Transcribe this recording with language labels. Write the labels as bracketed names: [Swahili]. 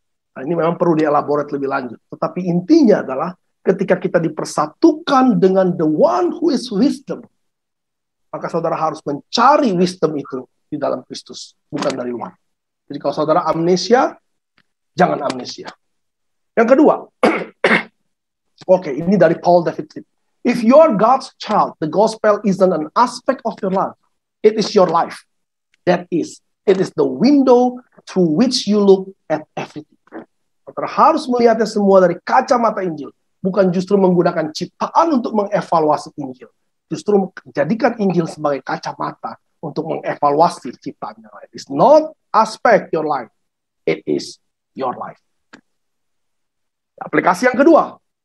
[Indonesian] Nah, ini memang perlu dielaborate lebih lanjut. Tetapi intinya adalah ketika kita dipersatukan dengan [English] the one who is wisdom, [Indonesian] maka saudara harus mencari wisdom itu di dalam Kristus, bukan dari luar. Jadi kalau saudara amnesia, jangan amnesia. Yang kedua, oke, ini dari Paul David. [English] If you are God's child, the gospel isn't an aspect of your life. It is your life. It is the window through which you look at everything. [Indonesian] Saudara harus melihatnya semua dari kacamata Injil, bukan justru menggunakan ciptaan untuk mengevaluasi Injil. Justru jadikan Injil sebagai kacamata untuk mengevaluasi ciptaan yang lain. [English] It's not aspect your life. It is your life. [Indonesian] Aplikasi yang kedua.